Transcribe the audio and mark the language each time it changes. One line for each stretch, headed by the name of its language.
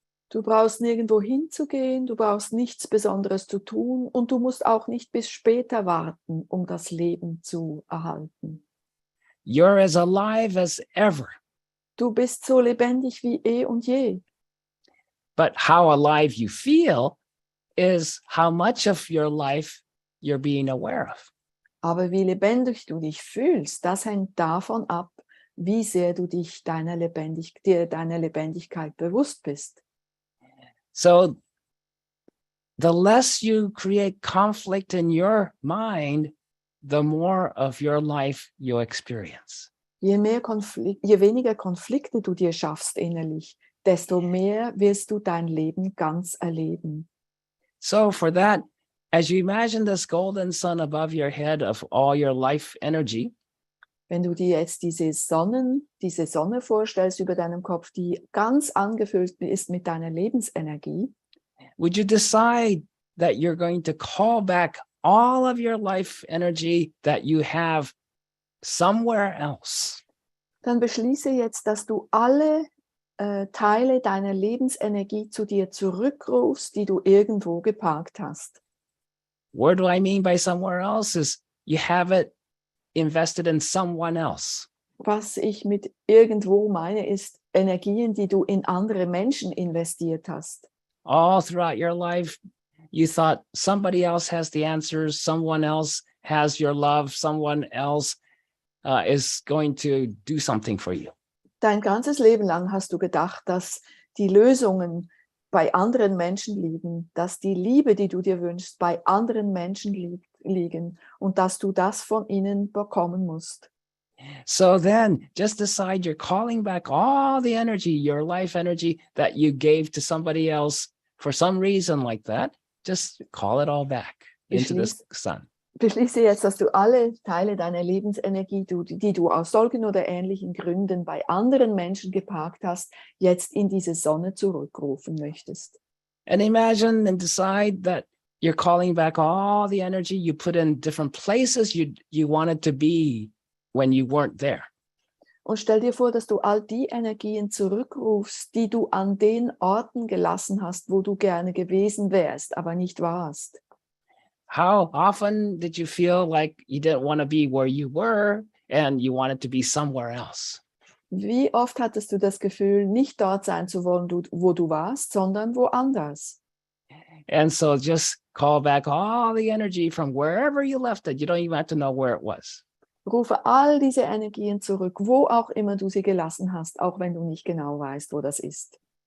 German: Du brauchst nirgendwo hinzugehen, du brauchst nichts Besonderes zu tun und du musst auch nicht bis später warten, um das Leben zu erhalten.
English: You're as alive as ever.
German: Du bist so lebendig wie eh und je.
English: But how alive you feel is how much of your life you're being aware of.
German: Aber wie lebendig du dich fühlst, das hängt davon ab, wie sehr du dich dir deiner Lebendigkeit bewusst bist.
English: So the less you create conflict in your mind, the more of your life you experience.
German: Je weniger Konflikte du dir schaffst innerlich, desto mehr wirst du dein Leben ganz erleben.
English: So for that, as you imagine this golden sun above your head of all your life energy,
German: Wenn du dir jetzt diese Sonne vorstellst über deinem Kopf, die ganz angefüllt ist mit deiner Lebensenergie,
English: would you decide that you're going to call back all of your life energy that you have somewhere else?
German: dann beschließe jetzt, dass du alle Teile deiner Lebensenergie zu dir zurückrufst, die du irgendwo geparkt hast.
English: What do I mean by somewhere else is you have it invested in someone else.
German: Was ich mit irgendwo meine, ist Energien, die du in andere Menschen investiert hast.
English: All throughout your life, you thought somebody else has the answers, someone else has your love, someone else is going to do something for you.
German: Dein ganzes Leben lang hast du gedacht, dass die Lösungen bei anderen Menschen liegen, dass die Liebe, die du dir wünschst, bei anderen Menschen liegen und dass du das von ihnen bekommen musst.
English: So then just decide you're calling back all the energy, your life energy that you gave to somebody else for some reason like that. Just call it all back into this sun.
German: Beschließe jetzt, dass du alle Teile deiner Lebensenergie, die du aus solchen oder ähnlichen Gründen bei anderen Menschen geparkt hast, jetzt in diese Sonne zurückrufen möchtest.
English: And imagine and decide that you're calling back all the energy you put in different places you wanted to be when you weren't there.
German: Und stell dir vor, dass du all die Energien zurückrufst, die du an den Orten gelassen hast, wo du gerne gewesen wärst, aber nicht warst.
English: How often did you feel like you didn't want to be where you were and you wanted to be somewhere else?
German: Wie oft hattest du das Gefühl, nicht dort sein zu wollen, wo du warst, sondern woanders?
English: And so just call back all the energy from wherever you left it. You don't even have to know where it was.
German: Rufe all diese Energien zurück, wo auch immer du sie gelassen hast, auch wenn du nicht genau weißt, wo das ist.